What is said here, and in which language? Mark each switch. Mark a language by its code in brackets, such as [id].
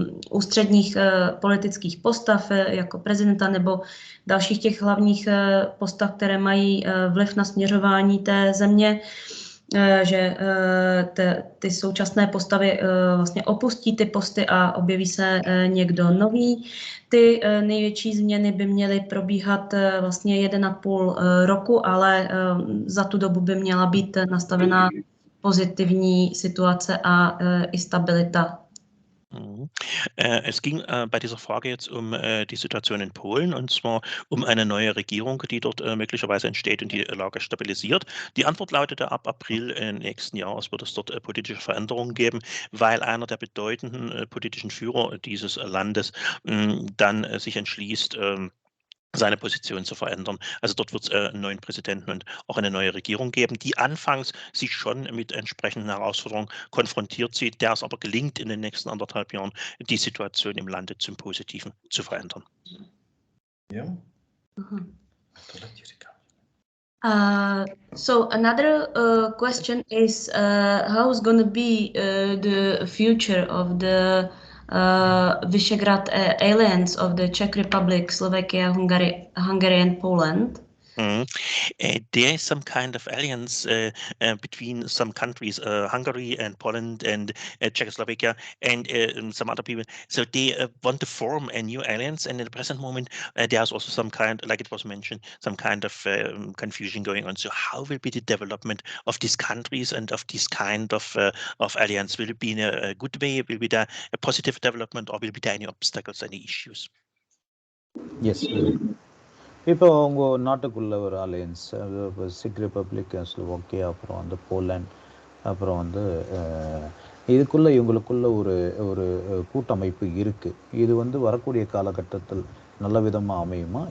[cs] ústředních politických postav, jako prezidenta nebo dalších těch hlavních postav, které mají vliv na směřování té země, že ty současné postavy vlastně opustí ty posty a objeví se někdo nový. Ty největší změny by měly probíhat vlastně 1,5 roku, ale za tu dobu by měla být nastavená pozitivní situace a i stabilita. [de] Es ging bei dieser Frage jetzt um die Situation in Polen, und zwar um eine neue Regierung, die dort möglicherweise entsteht und die Lage stabilisiert. Die Antwort lautete, ab April nächsten Jahres wird es dort politische Veränderungen geben, weil einer der bedeutenden politischen Führer dieses Landes dann sich entschließt, seine Position zu verändern. Also dort wird es einen neuen Präsidenten und auch eine neue Regierung geben, die anfangs sich schon mit entsprechenden Herausforderungen konfrontiert sieht, der es aber gelingt, in den nächsten 1,5 Jahren die Situation im Lande zum Positiven zu verändern. Ja. [en] So another question is how is going to be the future of the Visegrad alliance of the Czech Republic, Slovakia, Hungary and Poland? There is some kind of alliance between some countries, Hungary and Poland and Czechoslovakia and some other people. So they want to form a new alliance, and in the present moment, there's also some kind, like it was mentioned, some kind of confusion going on. So how will be the development of these countries and of this kind of alliance? Will it be in a good way? Will it be there a positive development, or will it be there any obstacles, any issues? Yes. [ta] இப்போ அவங்க நாட்டுக்குள்ள ஒரு alliance, check republic, Slovakia, அப்புறம் வந்து Poland, அப்புறம் வந்து இதுக்குள்ளே இவங்களுக்குள்ள ஒரு ஒரு கூட்டமைப்பு இருக்குது. இது வந்து வரக்கூடிய காலகட்டத்தில் நல்ல விதமாக அமையுமா?